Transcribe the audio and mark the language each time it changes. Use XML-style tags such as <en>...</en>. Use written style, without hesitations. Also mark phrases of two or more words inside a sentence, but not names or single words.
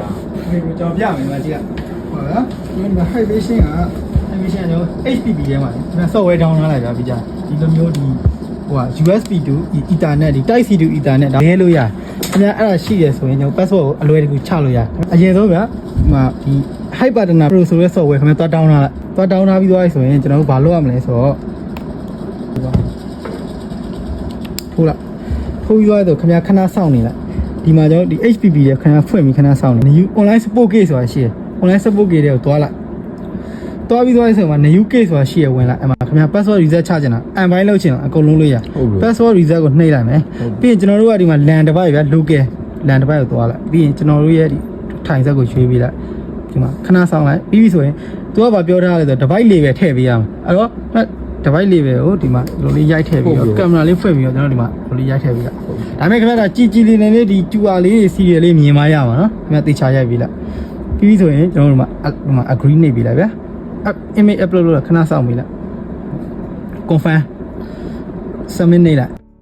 <my>ကျွန်တော်ပြမယ်မှာကြည့်ရဟုတ်လားဒီမှာ hibernation က hibernation ကျွန်တော် HPP ထဲမှာကျွန်တော်</my> <en>software down</en> <my>ထားလိုက်ကြပြီကြာဒီလိုမျိုးဒီဟိုက</my> <en>USB to Ethernet</en> <my>ဒီ</my> <en>Type C to Ethernet</en> <my>ဒါလဲလို့ရတယ်ခင်ဗျာအဲ့ဒါရှိရဆိုရင်ကျွန်တော် password ကိုအလွယ်တကူချလို့ရတယ်အရင်ဆုံးဗျာဒီမှာဒီ Hypertona Pro ဆိုတဲ့ software ခင်ဗျာသွား down ထားလိုက်သွား down ထားပြီးသွားပြီဆိုရင်ကျွန်တော်တို့ဘာလုပ်ရမလဲဆိုတော့ ဟုတ်လားထိုးပြီးသွားတော့ခင်ဗျာခဏစောင့်နေလိုက်ဒီမှာကျွန်တော်ဒီ HPP ရဲ့ခဏဖွင့်ပြီးခဏစောင့်နေ</my> <en>new online support case</en> <my>ဆိုတာရှိတယ်</my> <en>online support case</en> <my>တွေကိုတွားလိုက်တွားပြီးသွားဆိုမှ</my> <en>new case</en> <my>ဆိုတာရှိရဝင်လိုက်အဲ့မှာခင်ဗျာ</my> <en>password reset</en> <my>ချချင်တာ unbind လုပ်ချင်တာအကုန်လုံး လို့ရ</my> <en>password reset</en> <my>ကိုနှိပ်လိုက်မယ်ပြီးရင်ကျွန်တော်တို့ကဒီမှာ</my> <en>LAN device</en> <my>ဗျာ</my> <en>local LAN device</en> <my>ကိုတွားလိုက်ပြီးရင်ကျွန်တော်တို့ရဲ့ဒီထိုင်ဆက်ကိုရွှေ့ပေးလိုက် ဒီမှာခဏစောင့်လိုက်ပြီးပြီဆိုရင်သူကဘာပြောထားလဲဆိုတော့</my> <en>device label</en> <my>ထည့်ပေးရမှာအဲ့တော့</my> <en>device label</en> <my>ကိုဒီမှာလိုလေးရိုက်ထည့်ပြီးတော့ camera လေးဖွင့်ပြီးတော့ကျွန်တော်ဒီမှာလိုလေးရိုက်ထည့်ပြီးလိုက်ဒါပေမဲ့ခင်ဗျာကြည်လေးလေးဒီ QR လေး serial လေးမြင်မရမှာနော်ခင်ဗျာတေချာရိုက်ပြီးလိုက်ပြီးပြီဆိုရင်ကျွန်တော်တို့ဒီမှာ agree နှိပ်ပေးလိုက်ဗျာ</my> <en>image upload</en> <my>လုပ်ခဏစောင့်ပေးလိုက်</my> <en>confirm submit</en> <my>နှိပ်လိုက်</my>